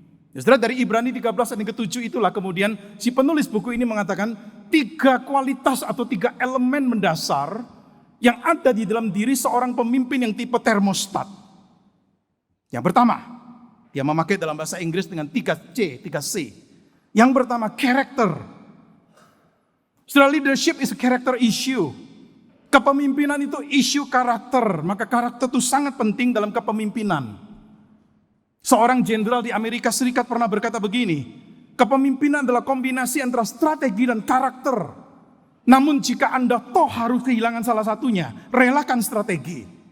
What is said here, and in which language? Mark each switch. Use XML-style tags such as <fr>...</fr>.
<id>Ya, saudara, dari Ibrani 13 ayat yang ke-7 itulah kemudian si penulis buku ini mengatakan 3 kualitas atau 3 elemen mendasar yang ada di dalam diri seorang pemimpin yang tipe termostat. Yang pertama, dia memakai dalam bahasa Inggris dengan 3C, 3C. Yang pertama, character.</id> <en>Saudara, leadership is a character issue.</en> <id>Kepemimpinan itu isu karakter, maka karakter itu sangat penting dalam kepemimpinan. Seorang jenderal di Amerika Serikat pernah berkata begini, kepemimpinan adalah kombinasi antara strategi dan karakter. Namun jika Anda toh harus kehilangan salah satunya, relakan strategi.</id>